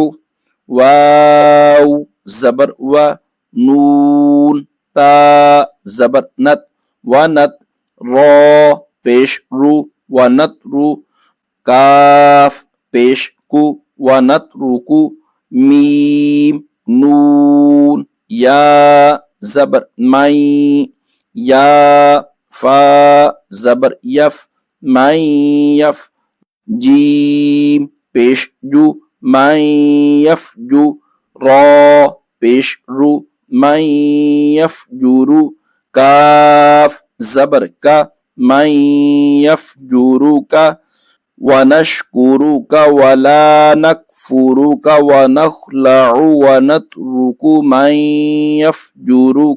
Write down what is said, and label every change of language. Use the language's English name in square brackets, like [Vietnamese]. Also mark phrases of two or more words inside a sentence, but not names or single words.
[Urdu] واو زبر و، نون تا زبر نت ونت، را پیش رو ونترو، کاف پیش کو ونترکو، میم نون یا زبر مئی، یا فا زبر یف، من یف، جیم پیش جو من یفجو را پیش رو من یفجرو کاف زبر کا من یفجرو کا [Arabic] ونشکرک ولا نکفرک ونخلع ونترک من یفجرک.